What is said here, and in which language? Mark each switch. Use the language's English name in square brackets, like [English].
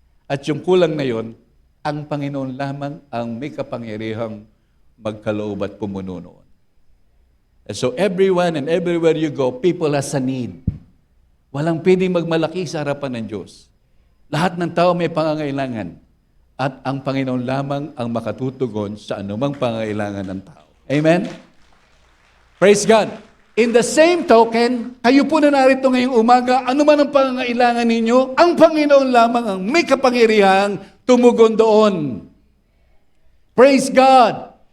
[Filipino] At yung kulang na yon, ang Panginoon lamang ang may kapangyarihang magkaloob at pumuno noon. [English] And so, everyone and everywhere you go, people has a need. [Filipino] Walang pwedeng magmalaki sa harapan ng Diyos. Lahat ng tao may pangangailangan. At ang Panginoon lamang ang makatutugon sa anumang pangailangan ng tao. Amen? Praise God. [English] In the same token, [Filipino] kayo po na narito ngayong umaga, ano man ang pangangailangan ninyo, ang Panginoon lamang ang may kapangyarihang tumugon doon. Praise God.